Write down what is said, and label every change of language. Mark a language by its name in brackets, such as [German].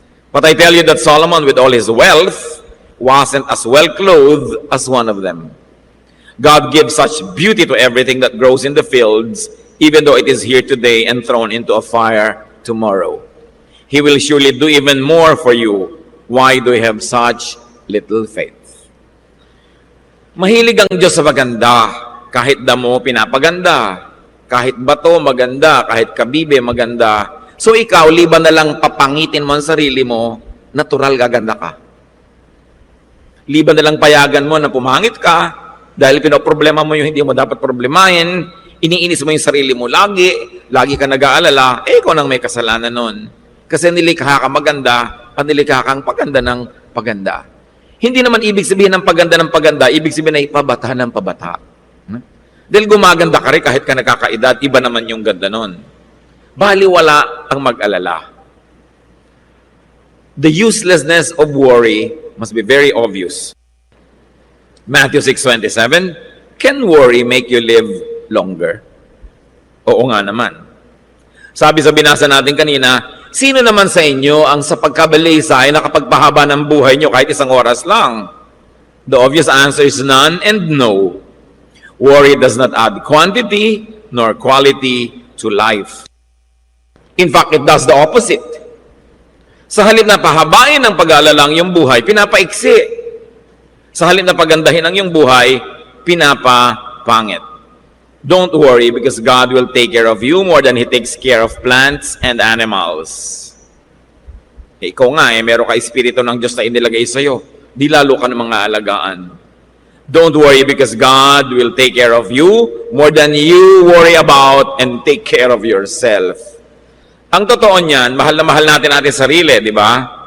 [English] But I tell you that Solomon, with all his wealth, wasn't as well clothed as one of them. God gives such beauty to everything that grows in the fields, even though it is here today and thrown into a fire tomorrow. He will surely do even more for you. Why do you have such little faith? [Filipino] Mahilig ang Diyos sa maganda. Kahit damo, pinapaganda. Kahit bato, maganda. Kahit kabibe, maganda. So ikaw, liban na lang papangitin mo ang sarili mo, natural gaganda ka. Liban na lang payagan mo na pumangit ka, dahil pinoproblema mo yung hindi mo dapat problemahin, iniinis mo yung sarili mo lagi ka nag-aalala, ikaw nang may kasalanan nun. Kasi nilikha ka maganda at nilikha kang paganda ng paganda. Hindi naman ibig sabihin ng paganda, ibig sabihin na ipabata ng pabata. Dahil gumaganda ka rin kahit ka nakakaedad, iba naman yung ganda nun. Baliwala ang mag-alala. [English] The uselessness of worry must be very obvious. Matthew 6:27, can worry make you live longer? [Filipino] Oo nga naman. Sabi sa binasa natin kanina, sino naman sa inyo ang sa pagkabalisa ay nakapagpahaba ng buhay nyo kahit isang oras lang? [English] The obvious answer is none and no. Worry does not add quantity nor quality to life. In fact, it does the opposite. [Filipino] Sa halip na pahabain ng pag-aalala ang iyong buhay, pinapaiksi. Sa halip na pagandahin ang iyong buhay, pinapapangit. [English] Don't worry because God will take care of you more than He takes care of plants and animals. [Filipino] Ikaw nga, meron ka espiritu ng Diyos na inilagay sa'yo. Di lalo ka ng mga alagaan. [English] Don't worry because God will take care of you more than you worry about and take care of yourself. [Filipino] Ang totoo niyan, mahal na mahal natin sarili, di ba?